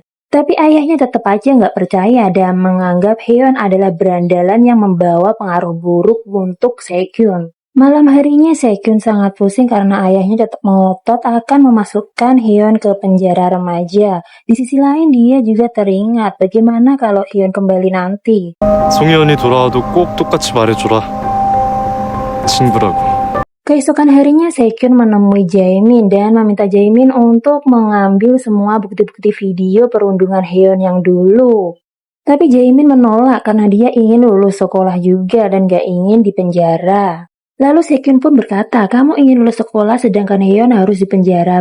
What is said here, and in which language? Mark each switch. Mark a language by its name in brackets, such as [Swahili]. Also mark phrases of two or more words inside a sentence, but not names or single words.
[Indonesian] Tapi ayahnya tetap aja nggak percaya dan menganggap Haeyeon adalah berandalan yang membawa pengaruh buruk untuk Sekyun. Malam harinya Sekyun sangat pusing karena ayahnya tetap ngotot akan memasukkan Haeyeon ke penjara remaja. Di sisi lain dia juga teringat bagaimana kalau Haeyeon kembali nanti. [Korean] 송혜연이 돌아와도 꼭 똑같이 말해줘라. 친구라고. [Indonesian] Keesokan harinya Sekyun menemui Jaemin dan meminta Jaemin untuk mengambil semua bukti-bukti video perundungan Haeyeon yang dulu. Tapi Jaemin menolak karena dia ingin lulus sekolah juga dan gak ingin dipenjara. Lalu Sekyun pun berkata, kamu ingin lulus sekolah sedangkan Haeyeon harus dipenjara.